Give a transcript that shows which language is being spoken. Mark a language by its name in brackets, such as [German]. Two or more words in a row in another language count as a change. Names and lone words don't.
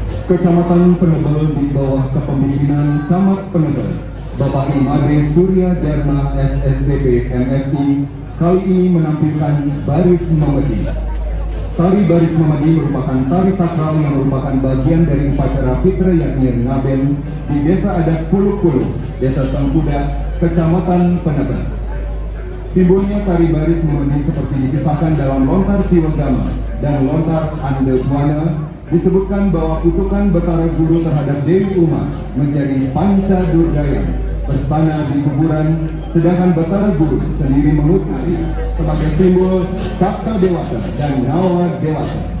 [Indonesian] Kecamatan Penebel di bawah kepemimpinan Camat Penebel, Bapak Imade Surya Dharma SSDP MSI, kali ini menampilkan Baris Mamadi. Tari Baris Mamadi merupakan tari sakral yang merupakan bagian dari upacara Fitra Yaknir Ngaben di Desa Adat Puluk-Puluk, Desa Tengkuda, Kecamatan Penebel. Timbulnya tari Baris Mamadi seperti dikisahkan dalam Lontar Siwagama dan Lontar Ande Buana, disebutkan bahwa kutukan Betara Guru terhadap Dewi Uma menjadi panca durgaya bersana di kuburan, sedangkan Betara Guru sendiri mengutuk sebagai simbol Sabta Dewata dan Nawa Dewata.